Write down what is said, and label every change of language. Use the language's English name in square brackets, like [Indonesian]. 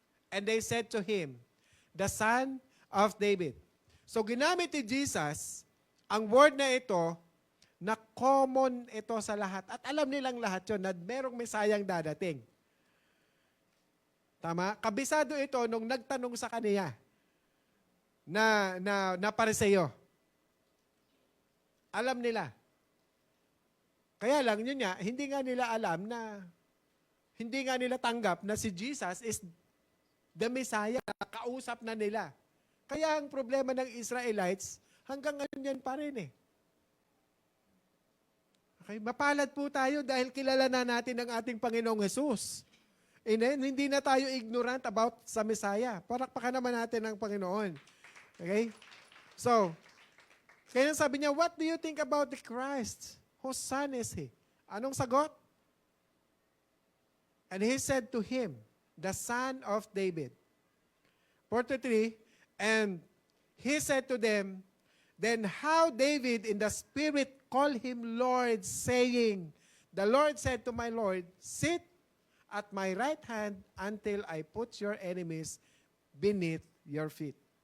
[English] And they said to him, the son of David. [Filipino] So ginamit ni Jesus ang word na ito na common ito sa lahat. At alam nilang lahat yun na merong Mesayang dadating. Tama? Kabisado ito nung nagtanong sa kaniya na Pariseo. Alam nila. Kaya lang yun nga, hindi nga nila alam na, hindi nga nila tanggap na si Jesus [English] is the Messiah. [Filipino] Kausap na nila. Kaya ang problema ng Israelites, hanggang ngayon yan pa rin eh. Okay, mapalad po tayo dahil kilala na natin ang ating Panginoong Jesus. And hindi na tayo ignorant about sa Messiah. Parakpakan naman natin ang Panginoon. Okay? [English] So, kaya sabi niya, what do you think about the Christ? Whose son is he? [Filipino] Anong sagot? [English] And he said to him, the son of David. 43, and he said to them, then how David in the Spirit called him Lord, saying, the Lord said to my Lord, sit at my right hand until I put your enemies beneath your feet.